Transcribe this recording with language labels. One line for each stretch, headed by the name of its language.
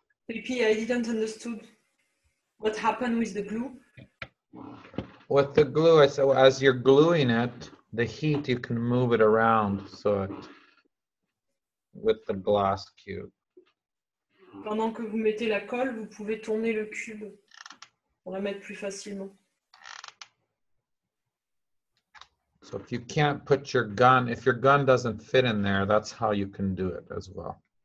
English: Pipi, I didn't understood what happened with the glue. With the glue, so as you're gluing it, the heat, you can move it around so it, with the glass cube.
French: Pendant que vous mettez la colle, vous pouvez tourner le cube pour la mettre plus facilement.
English: So if you can't put your gun, if your gun doesn't fit in there, that's how you can do it as well.